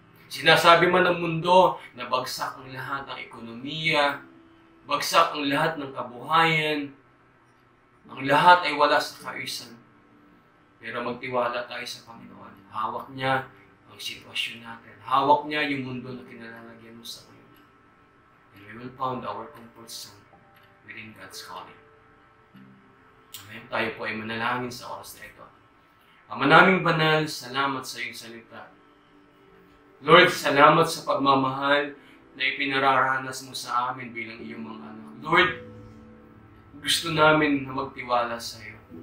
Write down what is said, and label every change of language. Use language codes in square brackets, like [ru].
[tl] Sinasabi man ng mundo na bagsak ang lahat ng ekonomiya, bagsak ang lahat ng kabuhayan, ang lahat ay wala sa kaayusan. Pero magtiwala tayo sa Panginoon. Hawak niya ang sitwasyon natin. Hawak niya yung mundo na kinalalagyan mo sa ngayon. [en] And we will find our comfort zone within God's calling. Amen. [tl] Tayo po ay manalangin sa oras na ito. Ama naming banal, salamat sa iyong salita. Lord, salamat sa pagmamahal na ipinararanas mo sa amin bilang iyong mga anak. Lord, gusto namin na magtiwala sa iyo.